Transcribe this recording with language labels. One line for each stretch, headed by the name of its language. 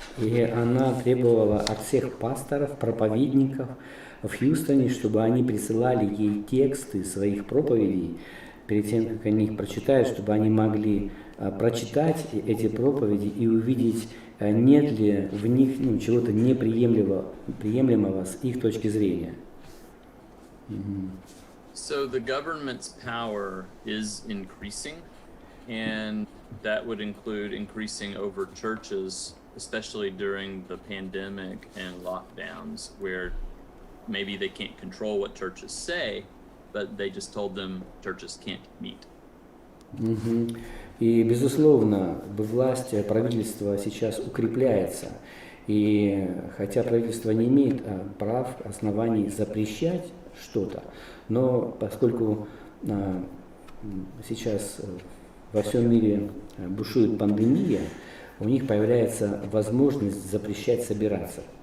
Russian: И она требовала от всех пасторов, проповедников в Хьюстоне, чтобы они присылали ей тексты своих проповедей перед тем, как они их прочитают, чтобы они могли прочитать эти проповеди и увидеть, нет ли в них чего-то неприемлемого с их точки зрения.
English: So the government's power is increasing, and that would include increasing over churches, especially during the pandemic and lockdowns, where maybe they can't control what churches say, but they just told them churches can't meet.
Russian: И, безусловно, власть правительства сейчас укрепляется. И хотя правительство не имеет прав, оснований запрещать что-то, но поскольку сейчас во всем мире бушует пандемия, у них появляется возможность запрещать собираться.